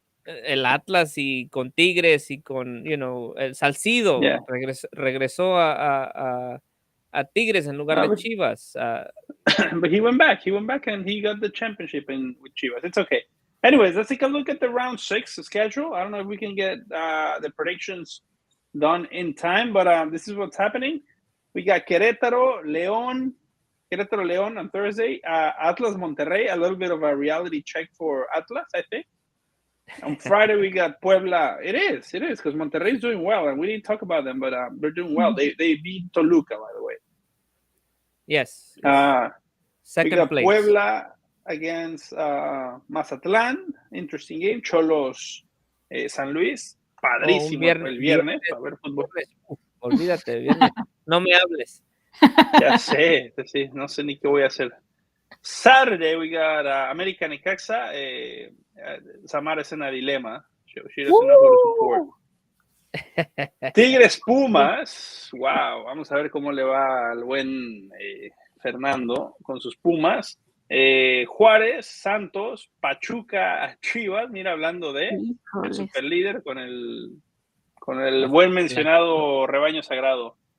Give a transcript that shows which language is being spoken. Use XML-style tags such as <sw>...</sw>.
<es>El Atlas y con Tigres y con,</es> <en>you know,</en> <es>el Salcido regresó a Tigres en lugar de Chivas.</es> <en>But he went back and he got the championship with Chivas. It's okay. Anyways, let's take a look at the round 6 schedule. I don't know if we can get the predictions done in time, but this is what's happening. We got Querétaro León on Thursday. Atlas Monterrey, a little bit of a reality check for Atlas, I think. On Friday, we got Puebla. It is, because Monterrey is doing well, and we didn't talk about them, but they're doing well. They beat Toluca, by the way. Yes. Second place. Puebla against Mazatlán. Interesting game.</en> <es>Cholos San Luis. Padrísimo el viernes para ver fútbol. Olvídate, viernes. No me hables. Ya sé, no sé ni qué voy a hacer.</es> <en>Saturday, we got America Necaxa. Samara</en> <es>es en a dilema.</es> <en>She doesn't know who to support. Tigres Pumas.</en> <es>Wow, vamos a ver cómo le va al buen Fernando con sus Pumas. Juárez, Santos, Pachuca, Chivas. Mira, hablando de el superlíder con el buen mencionado rebaño sagrado.</es>